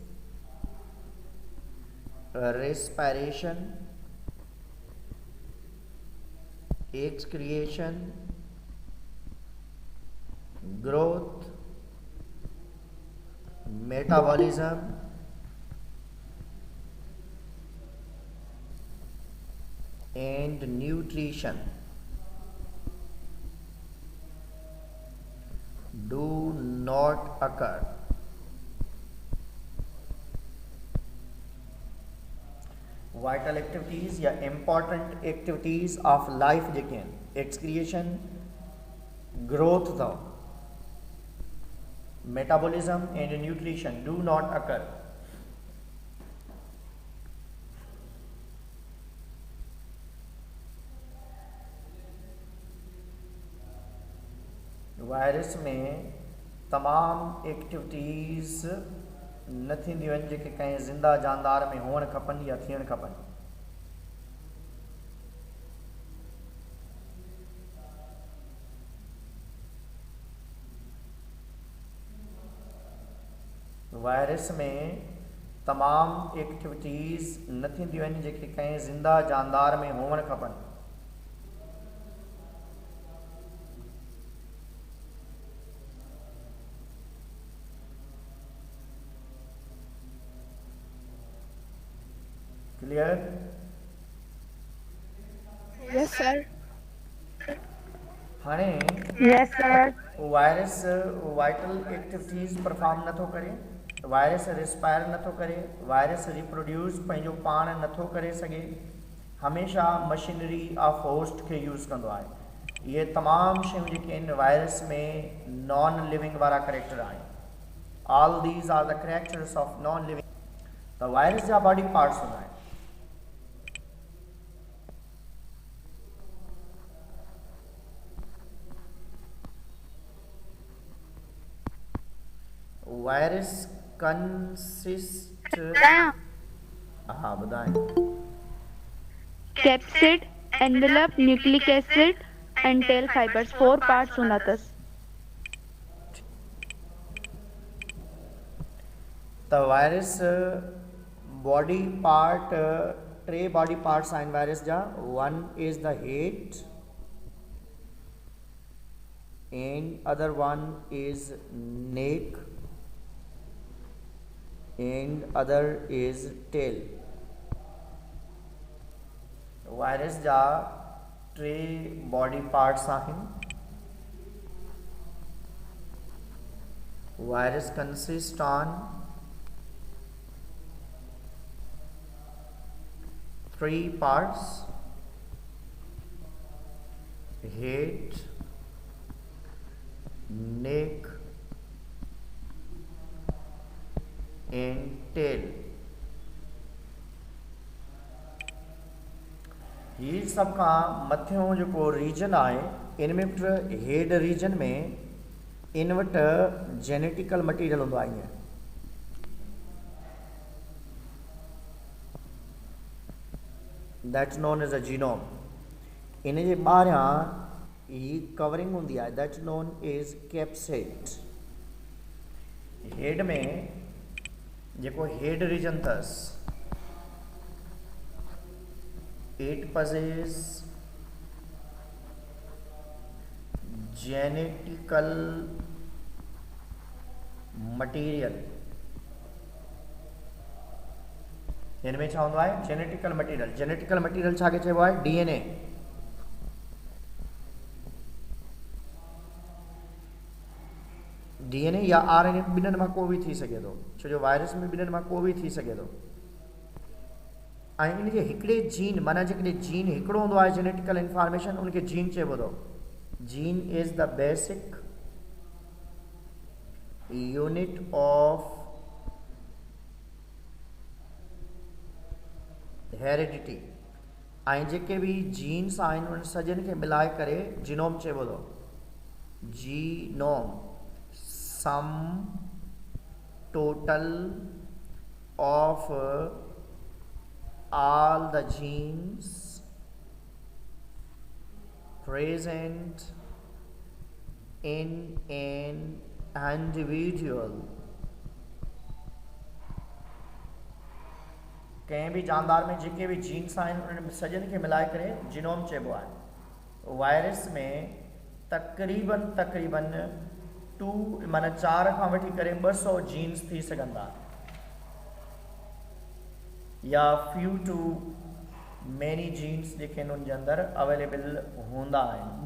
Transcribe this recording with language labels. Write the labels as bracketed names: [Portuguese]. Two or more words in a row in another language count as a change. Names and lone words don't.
[English] respiration, excretion, growth, metabolism, and nutrition do not occur। vital activities [Sindhi] या [English] important activities of life [Sindhi] जेके आहिनि [English] excretion, growth [Sindhi] अथव, [English] metabolism and nutrition do not occur. [Sindhi] वायरस में तमामु एक्टिविटीज़ न थींदियूं आहिनि जेके कंहिं ज़िंदा जानदार में हुअणु खपनि या थियणु खपनि। वायरस में तमामु एक्टिविटीज़ न थींदियूं आहिनि जेके कंहिं ज़िंदा जानदार में हुअणु खपनि। क्लियर? [English] yes sir. [Sindhi] हाणे [English] yes sir. [Sindhi] वायरस [English] vital activities perform [Sindhi] नथो करे, वायरस रिस्पायर नथो करे, वायरस रिप्रोड्यूस पंहिंजो पाण नथो करे सघे, हमेशह [English] machinery of host [Sindhi] खे यूज़ कंदो आहे। इहे तमामु शयूं जेके आहिनि वायरस में [English] non living [Sindhi] वारा करेक्टर आहिनि। [English] all these are the characters of non living. [Sindhi] त वायरस जा [English] body parts [Sindhi] हूंदा आहिनि। वायरस कंसिस्ट हाँ ॿुधाए [English] capsid, envelope, nucleic acid and tail fibers [Sindhi] 4 पार्ट्स हूंदा अथसि। त वायरस [English] body part [Sindhi] टे [English] body parts [Sindhi] आहिनि वायरस जा। [English] one is the head and other one is neck and other is tail। [Sindhi] वायरस जा टे [English] body parts [Sindhi] आहिनि। [English] virus consist on 3 parts: head, neck and tail। [Sindhi] हीअ सभ खां मथियों जेको रीजन आहे इन में वटि [English] head region [Sindhi] में इन वटि [English] genetical material [Sindhi] हूंदो आहे। [English] ईअं that's known as a genome. [Sindhi] इन जे ॿाहिरियां ही कवरिंग हूंदी आहे [English] that's known as capsid. [Sindhi] हेड में जेको [English] head region [Sindhi] अथसि [English] it possess genetical material. [Sindhi] हिन में छा हूंदो आहे [English] genetical material. genetical material [Sindhi] छा खे चइबो आहे DNA। DNA या RNA ॿिन्हिनि मां को बि थी सघे थो, छो जो वायरस में ॿिन्हिनि मां को बि थी सघे थो। ऐं इनजे हिकिड़े जीन माना जेकॾहिं जीन हिकिड़ो हूंदो आहे [English] genetical information [Sindhi] उनखे जीन चइबो थो। [English] gene is the basic unit of heredity. [Sindhi] ऐं जेके बि जीन्स आहिनि उन सॼनि खे मिलाए करे जीनोम चइबो थो। [English] genome sum total of all the genes present in an individual। [Sindhi] कंहिं बि जानदार में जेके बि जीन्स आहिनि उन्हनि सॼनि खे मिलाए करे जीनोम चइबो आहे। वायरस में तक़रीबन 4 खां वठी करे 200 जीन्स थी सघनि था, या [English] few to many genes [Sindhi] जेके उन जे अंदरि अवेलेबल हूंदा आहिनि।